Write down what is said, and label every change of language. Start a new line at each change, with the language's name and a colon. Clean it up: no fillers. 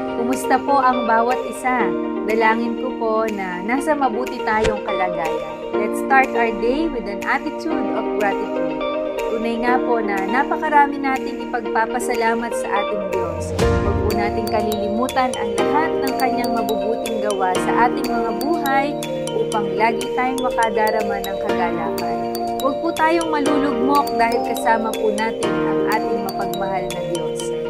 Filipino: Kumusta po ang bawat isa? Dalangin ko po na nasa mabuti tayong kalagayan.
English: Let's start our day with an attitude of gratitude.
Filipino: Tunay nga po na napakarami nating ipagpapasalamat sa ating Diyos. Huwag po nating kalilimutan ang lahat ng Kanyang mabubuting gawa sa ating mga buhay upang lagi tayong makadarama ng kagalakan. Huwag po tayong malulugmok dahil kasama po natin ang ating mapagmahal na Diyos.